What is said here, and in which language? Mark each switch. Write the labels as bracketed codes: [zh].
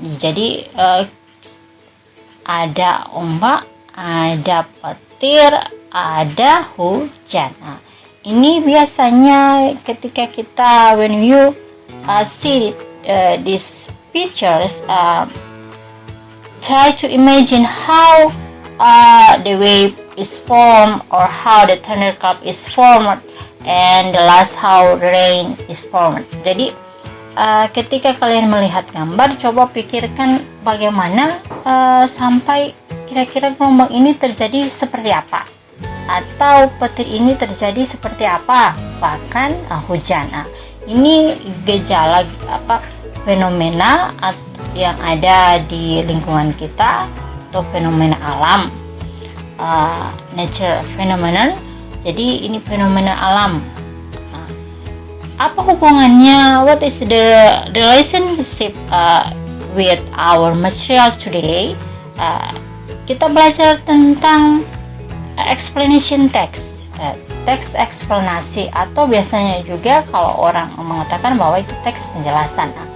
[id] Jadi ada ombak, ada petir, ada hujan. Nah, ini biasanya ketika kita [en] when you see these pictures, try to imagine how the wave is formed or how the thunderclap is formed and the last how rain is formed. [id] Jadi ketika kalian melihat gambar, coba pikirkan bagaimana sampai kira-kira gelombang ini terjadi seperti apa, atau petir ini terjadi seperti apa, bahkan hujan. Nah, ini gejala fenomena yang ada di lingkungan kita atau fenomena alam, [en] nature phenomenon. [id] Jadi ini fenomena alam. Apa hubungannya? [en] What is the relationship with our material today? [id] Kita belajar tentang explanation text, teks eksplanasi, atau biasanya juga kalau orang mengatakan bahwa itu teks penjelasan.